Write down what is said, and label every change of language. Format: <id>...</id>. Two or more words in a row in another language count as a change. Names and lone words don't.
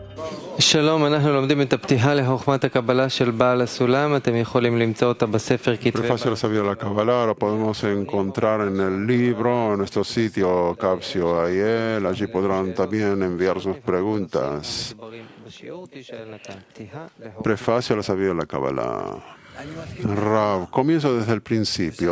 <he>שלום, אנחנו לומדים את הפתיחה לחוכמת הקבלה של בעל הסולם. אתם יכולים למצוא אותה בספר כתבי</he> <es>Prefacio a la sabiduría de la Kabbalah, lo podemos encontrar en el libro, en nuestro sitio Capsio Ayel. Allí podrán también enviar sus preguntas. Prefacio a la sabiduría de la Kabbalah. Rav, comienzo desde el principio.</es>